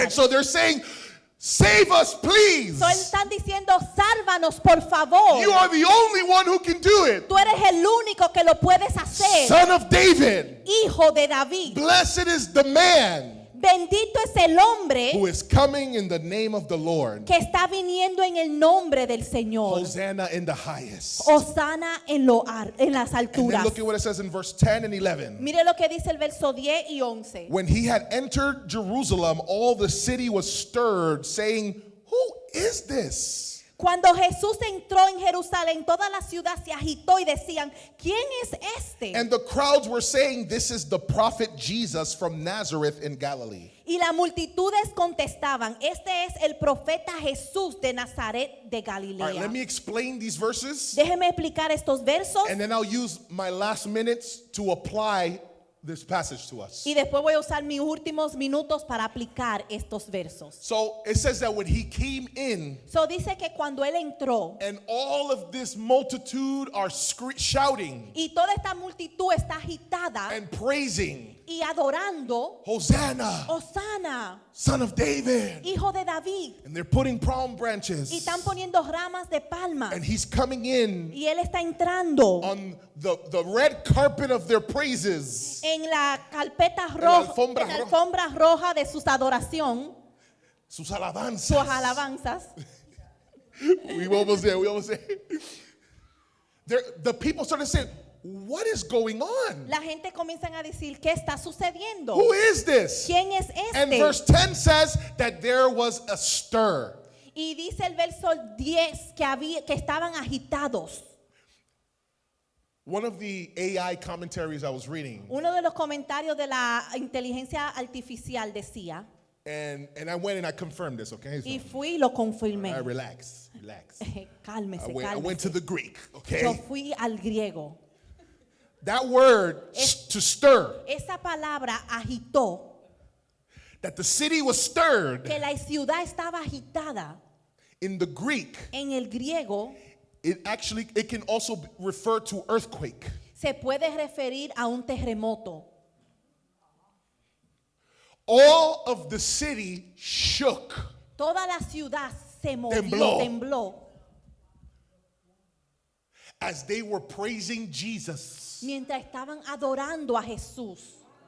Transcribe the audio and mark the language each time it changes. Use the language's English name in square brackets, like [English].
[English] And so they're saying, save us, please. [Spanish] So, están diciendo, sálvanos, por favor. [English] You are the only one who can do it. [Spanish] Tú eres el único que lo puedes hacer. [English] Son of David. [Spanish] Hijo de David. [English] Blessed is the man [Spanish] Bendito es el hombre [English] who is coming in the name of the Lord. [Spanish] que está viniendo en el nombre del Señor. [English] Hosanna in the highest. [Spanish] Osana en las [English] And then [Spanish] alturas. [English] look at what it says in verse 10 and 11. [Spanish] Mire lo que dice el verso 10 y 11. [English] When he had entered Jerusalem, all the city was stirred, saying, who is this? [Spanish] Cuando Jesús entró en Jerusalén, toda la ciudad se agitó y decían, ¿quién es este? [English] And the crowds were saying, this is the prophet Jesus from Nazareth in Galilee. [Spanish] Y las multitudes contestaban, este es el profeta Jesús de Nazaret de [English] All right, [Spanish] Galilea. [English] let me explain these verses, [Spanish] Déjeme explicar estos versos [English] and then I'll use my last minutes to apply this passage to us. [Spanish] y después voy a usar mis últimos minutos para aplicar estos versos. [English] So it says that when he came in, [Spanish] So dice que cuando él entró [English] and all of this multitude are shouting [Spanish] y toda esta multitud está agitada [English] and praising, [Spanish] y adorando, [English] Hosanna, [Spanish] Osana, [English] son of David. [Spanish] hijo de David, [English] And they're putting palm [Spanish] y [English] branches. [Spanish] están poniendo ramas de palma [English] And he's coming in [Spanish] y él está entrando [English] on the red carpet of their praises. [Spanish] en la carpeta la roja, alfombra en la roja. alfombra roja de sus adoración, Sus sus alabanzas. alabanzas. [English] We almost there. We almost there. The people started saying, what is going on? [Spanish] La gente comienza a decir, ¿qué está sucediendo? [English] Who is this? [Spanish] ¿Quién es [English] And [Spanish] este? [English] verse 10 says that there was a stir. [Spanish] Y dice el verso 10 que estaban agitados. [English] One of the AI commentaries I was reading, [Spanish] Uno de los comentarios de la inteligencia artificial decía, [English] and I went and I confirmed this, okay? So, [Spanish] y fui y lo [English] all [Spanish] confirmé. [English] right, relax. [Spanish] Cálmese, [English] I went to [Spanish] cálmese. [English] the Greek, [Spanish] Yo [English] okay? [Spanish] fui al griego. [English] That word, to stir, [Spanish] Esa palabra agitó, [English] that the city was stirred, [Spanish] que la ciudad estaba agitada. [English] in the Greek, [Spanish] En el griego [English] it can also refer to earthquake. [Spanish] se puede referir a un terremoto. [English] All of the city shook [Spanish] Toda la ciudad se movió, Tembló. tembló, [English] as they were praising Jesus. [Spanish] mientras estaban adorando a Jesús.